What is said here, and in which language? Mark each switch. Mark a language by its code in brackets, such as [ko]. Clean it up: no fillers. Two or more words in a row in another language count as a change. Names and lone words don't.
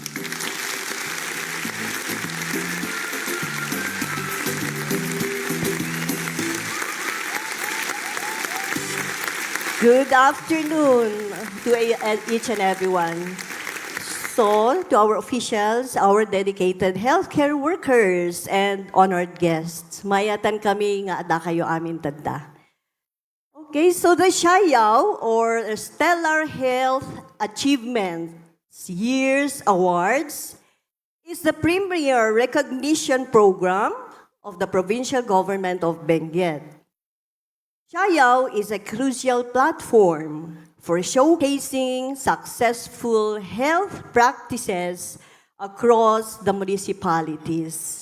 [en] Good afternoon to each and everyone. So, to our officials, our dedicated healthcare workers, and honored guests, [ilo] mayatan kami nga ada kayo amin tanda. [en] Okay, so the Shayaw or Stellar Health Achievement Year's Awards is the premier recognition program of the provincial government of Benguet. Shayaw is a crucial platform for showcasing successful health practices across the municipalities.